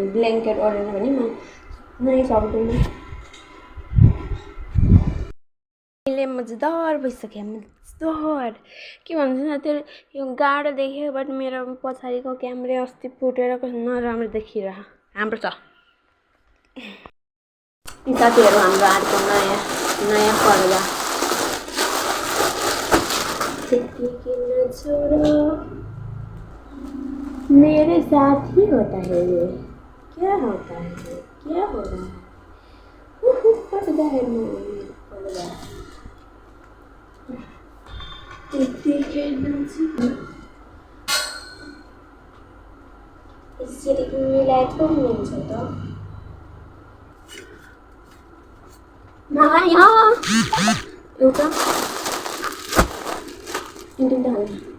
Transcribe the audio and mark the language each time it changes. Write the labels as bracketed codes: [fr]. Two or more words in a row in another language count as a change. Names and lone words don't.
[ne] ब्ल्याङ्केट ओढेन भने म नै सक्दैन। अहिले मजेदार भइसक्यो, मजेदार के भन्छ न त्यो। यो गाडो देख्यो, बट मेरो पछाडिको क्यामेरा अस्ति फुटेर कस्तो नराम्रो देखिरह। हाम्रो छ साथीहरु, हाम्रो अर्को नयाँ पर्दा। [hi] मेरे साथ ही होता है ये, क्या होता है, क्या हो रहा है। पर्दा है पर्दा। [ne] यसरी मिलाएको हुन्छ त। यहाँ एउटा तिनवटा हाल्नु।